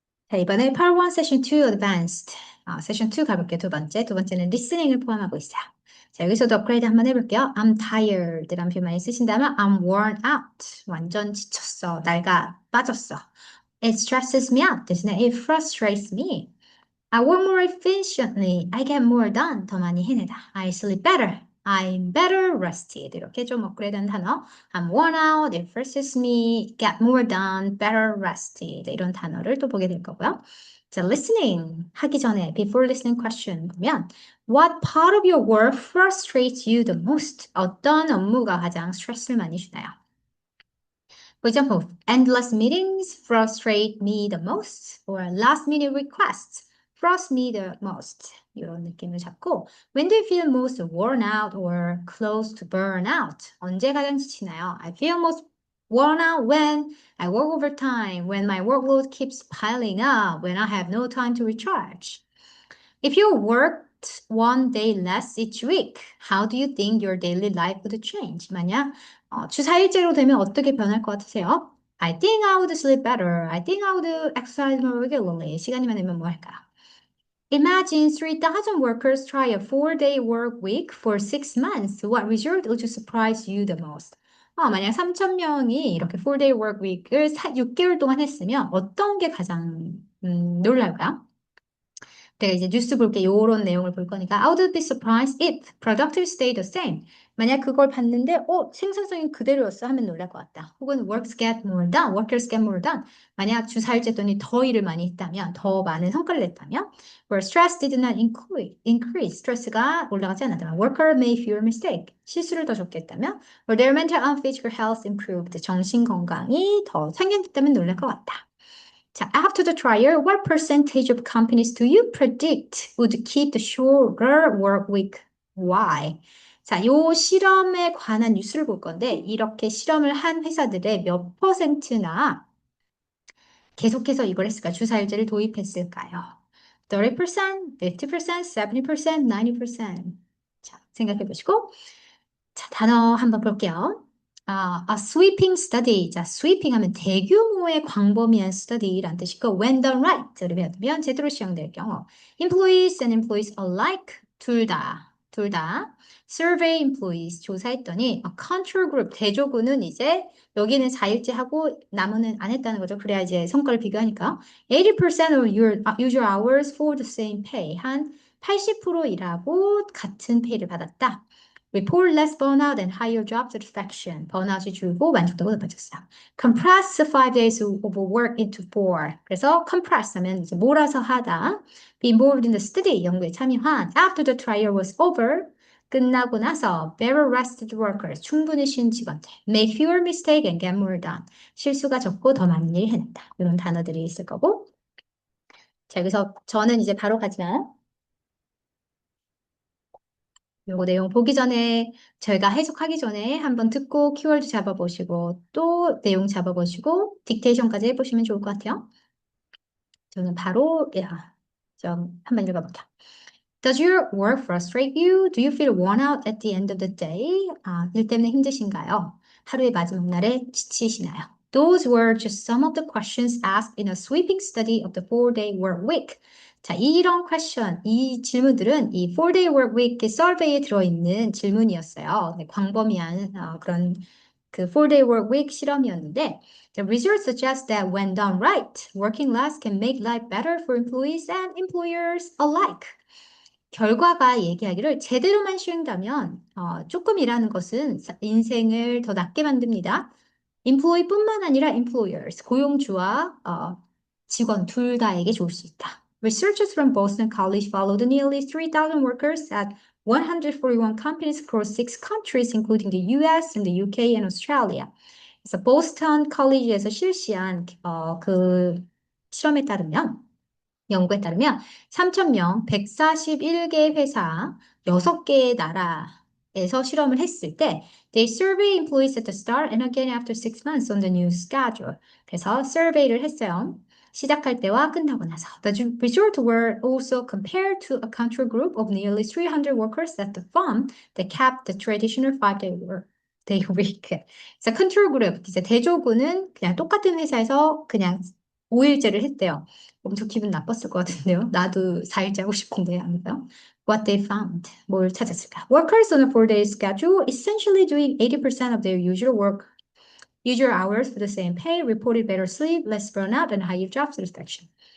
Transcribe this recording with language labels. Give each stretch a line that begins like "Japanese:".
Korean: 자, 이번에 Part 1 Session 2 Advanced Session 2 가볼게요. 두 번째는 리스닝을 포함하고 있어요. 자, 여기서도 업그레이드 한번 해볼게요.
English: I'm tired
Korean: 라는 표현 많이 쓰신다면
English: I'm worn out.
Korean: 완전 지쳤어. 낡아 빠졌어.
English: It stresses me out.
Korean: 대신에
English: it frustrates me. I work more efficiently. I get more done.
Korean: 더 많이 해내다.
English: I sleep better. I'm better rested.
Korean: 이렇게 좀 업그레이드한 단어.
English: I'm worn out. It frustrates me. Get more done. Better rested.
Korean: 이런 단어를 또 보게 될 거고요.
English: 자, listening
Korean: 하기 전에
English: before listening question 보면 What part of your work frustrates you the most?
Korean: 어떤 업무가 가장 스트레스를 많이 주나요?
English: For example, endless meetings frustrate me the most, or last minute requests frustrate me the most.
Korean: 이런 느낌을 잡고,
English: when do you feel most worn out or close to burnout?
Korean: 언제 가장 지치나요?
English: I feel most worn out when I work overtime, when my workload keeps piling up, when I have no time to recharge. If you worked one day less each week, how do you think your daily life would change?
Korean: 만약 주 4일째로 되면 어떻게 변할 것 같으세요?
English: I think I would sleep better. I think I would exercise more regularly.
Korean: 시간이만 되면 뭐 할까요?
English: Imagine 3,000 workers try a 4-day work week for 6 months. What result would you surprise you the most?
Korean: 만약 3,000명이 이렇게 4-day work week을 6개월 동안 했으면 어떤 게 가장 놀랄까요? 내가 이제 뉴스 볼게 요런 내용을 볼 거니까
English: I would be surprised if productivity stayed the same.
Korean: 만약 그걸 봤는데 생산성이 그대로였어 하면 놀랄 것 같다. 혹은
English: workers get more done.
Korean: 만약 주 4일째 했더니 더 일을 많이 했다면, 더 많은 성과를 냈다면
English: where stress did not increase.
Korean: 스트레스가 올라가지 않았다면
English: worker made fewer mistake.
Korean: 실수를 더 적게 했다면
English: or their mental and physical health improved.
Korean: 정신 건강이 더 상향됐다면 놀랄 것 같다.
English: 자, after the trial, what percentage of companies do you predict would keep the shorter work week? Why?
Korean: 자, 요 실험에 관한 뉴스를 볼 건데, 이렇게 실험을 한 회사들의 몇 퍼센트나 계속해서 이걸 했을까? 주사일제를 도입했을까요? 30%, 50%, 70%, 90%. 자, 생각해 보시고. 자, 단어 한번 볼게요.
English: a sweeping study.
Korean: 자, sweeping 하면 대규모의 광범위한 study란 뜻이고,
English: when done right.
Korean: 그러면 제대로 시행될 경우,
English: employees and employees alike.
Korean: 둘 다. survey employees. 조사했더니,
English: a control group.
Korean: 대조군은 이제, 여기는 4일째 하고, 나머지는 안 했다는 거죠. 그래야 이제 성과를 비교하니까.
English: 80% of your usual hours for the same pay.
Korean: 한 80% 일하고 같은 페이를 받았다.
English: Report less burnout and higher job satisfaction.
Korean: 번아웃이 줄고 만족도가 높아졌어요.
English: Compress 5 days of work into 4.
Korean: 그래서 compress 하면 이제 몰아서 하다.
English: Be involved in the study.
Korean: 연구에 참여한.
English: After the trial was over.
Korean: 끝나고 나서
English: better rested workers.
Korean: 충분히 쉰 직원들.
English: Make fewer mistakes and get more done.
Korean: 실수가 적고 더 많은 일을 해낸다. 이런 단어들이 있을 거고. 자, 여기서 저는 이제 바로 가지만 요거 내용 보기 전에 저희가 해석하기 전에 한번 듣고 키워드 잡아보시고 또 내용 잡아보시고 딕테이션까지 해보시면 좋을 것 같아요. 저는 바로 좀 한번 읽어볼게요.
English: Does your work frustrate you? Do you feel worn out at the end of the day?
Korean: 일 때문에 힘드신가요? 하루의 마지막 날에 지치시나요?
English: Those were just some of the questions asked in a sweeping study of the 4-day work week.
Korean: 자, 이런 퀘션, 이 질문들은 이 4-day work week 서베이에 들어있는 질문이었어요. 네, 광범위한 그런 그 4-day work week 실험이었는데
English: The results suggest that when done right, working less can make life better for employees and employers alike.
Korean: 결과가 얘기하기를 제대로만 시행되면 조금 일하는 것은 인생을 더 낫게 만듭니다. employee뿐만 아니라 employers, 고용주와 직원 둘 다에게 좋을 수 있다.
English: Researchers from Boston College followed nearly 3,000 workers at 141 companies across 6 countries, including the US and the UK and Australia.
Korean: 그래서 보스턴 컬리지에서 실시한 그 실험에 따르면 연구에 따르면 3,000명, 141개 회사, 6개의 나라에서 실험을 했을 때
English: they survey employees at the start and again after 6 months on the new schedule.
Korean: 그래서 survey를 했어요. 시작할 때와 끝나고 나서.
English: The results were also compared to a control group of nearly 300 workers at the firm that kept the traditional 5-day day week.
Korean: 그래서 컨트롤 그룹, 이제 대조군은 그냥 똑같은 회사에서 그냥 5일째를 했대요. 엄청 기분 나빴을 것 같은데요. 나도 4일째 하고 싶은데 아닌가요?
English: What they found.
Korean: 뭘 찾았을까?
English: Workers on a 4-day schedule essentially doing 80% of their usual hours for the same pay, reported better sleep, less burnout, and higher job satisfaction.